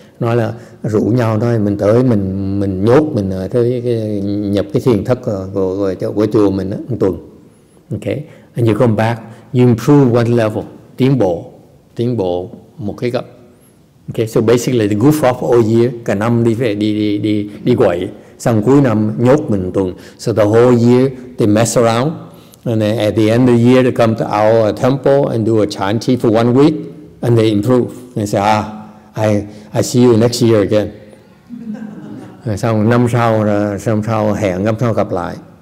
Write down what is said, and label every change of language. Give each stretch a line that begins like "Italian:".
Vietnamese: Nói là rủ nhau thôi, mình tới mình nhốt mình tới nhập cái thiền thất của chùa mình một tuần. Okay?
English: And you come back, you improve one level,
Vietnamese: tiến bộ một cái cấp. Okay,
English: so basically they goof off all year,
Vietnamese: cả năm đi quậy, xong cuối năm nhốt mình một tuần.
English: So the whole year they mess around, and then at the end of the year they come to our temple and do a chanti for 1 week, and they improve. They say, I see you next year again.
Vietnamese: Xong năm sau hẹn năm sau gặp lại.